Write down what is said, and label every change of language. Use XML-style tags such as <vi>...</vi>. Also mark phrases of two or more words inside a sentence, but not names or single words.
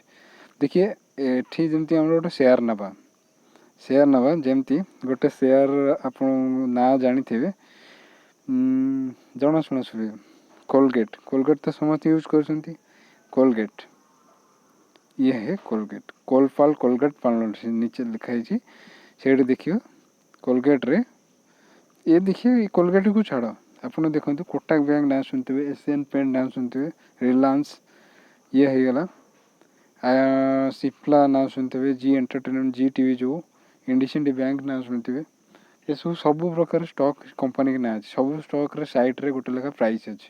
<or>ଦେଖିଏ ଏଠି ଯେମିତି ଆମର ଗୋଟେ ସେୟାର ନେବା ଯେମିତି ଗୋଟେ ସେୟାର ଆପଣ ନାଁ ଜାଣିଥିବେ, ଜଣାଶୁଣା ଶୁଣିବେ କୋଲଗେଟ୍ ତ ସମସ୍ତେ ୟୁଜ୍ କରୁଛନ୍ତି। କୋଲଗେଟ୍ ଇଏ ହେ କୋଲଗେଟ୍ କୋଲଗେଟ୍ ପାଲଟ</or> <hi>नीचे लिखा</hi> <or>ହେଇଛି, ସେଇଠି ଦେଖିବ କୋଲଗେଟ୍ରେ</or> <hi>ये देखिए कोलगेट को छाड़</hi> <or>ଆପଣ ଦେଖନ୍ତୁ କୋଟାକ ବ୍ୟାଙ୍କ ନାଁ ଶୁଣିଥିବେ, ଏସିଆନ୍ ପେଣ୍ଟ ନାଁ ଶୁଣିଥିବେ, ରିଲାଏନ୍ସ ଇଏ ହେଇଗଲା, ସିପ୍ଲା ନାଁ ଶୁଣିଥିବେ, ଜି ଏଣ୍ଟରଟେନମେଣ୍ଟ, ଜି ଟିଭି, ଯେଉଁ ଇଣ୍ଡସ୍ଇଣ୍ଡ ବ୍ୟାଙ୍କ ନାଁ ଶୁଣିଥିବେ। ଏସବୁ ସବୁ ପ୍ରକାର ଷ୍ଟକ୍ କମ୍ପାନୀ ନାଁ ଅଛି। ସବୁ ଷ୍ଟକ୍ରେ ସାଇଡ଼୍ରେ ଗୋଟେ ଲେଖା ପ୍ରାଇସ୍ ଅଛି।</or>